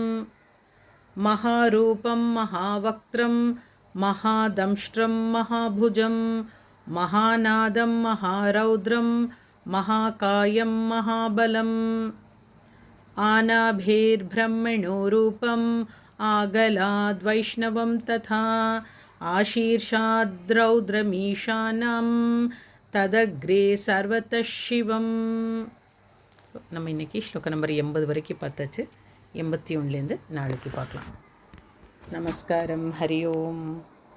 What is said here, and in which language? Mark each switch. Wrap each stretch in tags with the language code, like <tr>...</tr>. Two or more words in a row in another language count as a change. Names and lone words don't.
<sa>महारूपं महावक्त्रं महादंष्ट्रं महाभुजं महानादं महारौद्रं महाकायं महाबलम् आनाभेर्ब्रह्मणो रूपम् आगलाद्वैष्णवं तथा आशीर्षाद्रौद्रमीशानं तदग्रे सर्वतः शिवं.</sa> <ta>நம்ம இன்றைக்கி ஸ்லோக நம்பர் 80 வரைக்கும் பார்த்தாச்சு. 81லேருந்து நாளைக்கு பார்க்கலாம். நமஸ்காரம்.</ta> <sa>हरि ओम्.</sa>